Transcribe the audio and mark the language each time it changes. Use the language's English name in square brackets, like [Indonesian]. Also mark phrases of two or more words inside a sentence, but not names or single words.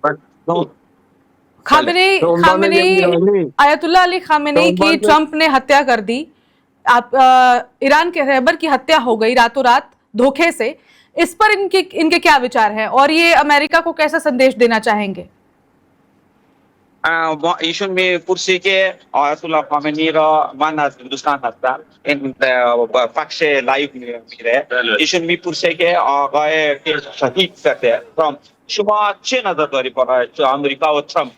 [Hindi] खामेनेई आयतुल्लाह अली खामेनेई की ट्रंप ने हत्या कर दी। आप ईरान के रहबर की हत्या हो गई रातों रात धोखे से। इस पर इनके क्या विचार हैं और ये अमेरिका को कैसा संदेश देना चाहेंगे? [Persian] ایشون میپرسی که آیت الله خامنه‌ای را من از هندوستان هستم، این پخش لایو میره. ایشون میپرسه که آقای که شهید شده ترامپ، شما چه نظر داری برای آمریکا و ترامپ؟